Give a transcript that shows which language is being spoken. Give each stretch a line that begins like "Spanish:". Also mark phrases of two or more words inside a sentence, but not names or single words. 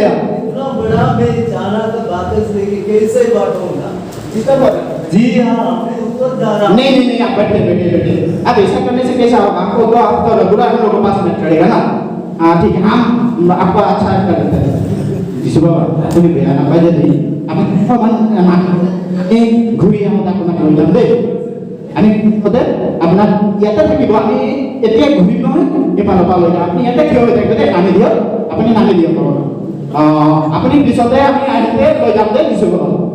Hindi: इतना बड़ा मैं जाना तो बातें से कि कैसे बात होगा डिस्टर्ब हो रहा जी हाँ मैं ऊपर जा रहा हूँ नहीं आप बैठे अब ऐसा करने से कैसा होगा आपको तो आप तो रेगुलर हम लोग के पास में चढ़ेगा ना हाँ ठीक है हम आपको अच्छा कर देते हैं
Assamese: যিছু বাবা আপুনি বেয়া নাপায় যদি আপুনি অকণমান এই ঘূৰি আহোঁতে আপোনাক লৈ যাম দেই আমি মুঠতে আপোনাক ইয়াতে থাকিব আমি এতিয়া ঘূৰিম নহয় এইফালৰ পৰা লৈ যাম আপুনি ইয়াতে থিয় হৈ থাকিব দেই নামি দিয়ক আপুনি নামি দিয়ক আপুনি পিছতে আমি আহিতে লৈ যাম দেই যিছু বাবা